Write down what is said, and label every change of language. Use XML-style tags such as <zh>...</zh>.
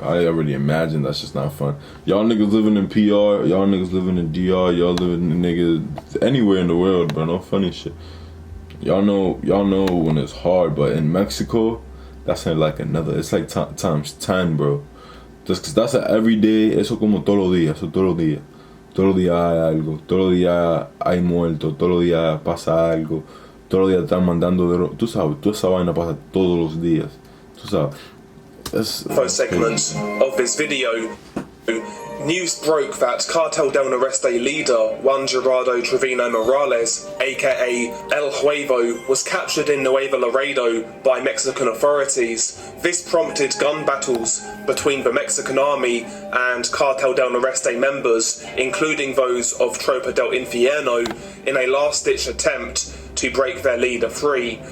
<en>I already imagine that's just not fun. Y'all niggas living in PR, y'all niggas living in DR, y'all living in niggas anywhere in the world, bro. No funny shit. Y'all know when it's hard, but in Mexico, that's like another, it's like times 10, bro. Just cause that's an everyday,</en> <es>eso como todos los días, eso todos los días. Todos los días hay algo, todos los días hay muertos, todos los días pasa algo. Todos los días están mandando, tú sabes, toda esa vaina pasa todos los días, tú sabes.</es> <en>First segment of this video, news broke that Cartel del Noreste leader Juan Gerardo Trevino Morales, aka El Huevo, was captured in Nuevo Laredo by Mexican authorities. This prompted gun battles between the Mexican army and Cartel del Noreste members, including those of Tropa del Infierno, in a last-ditch attempt to break their leader free.</en>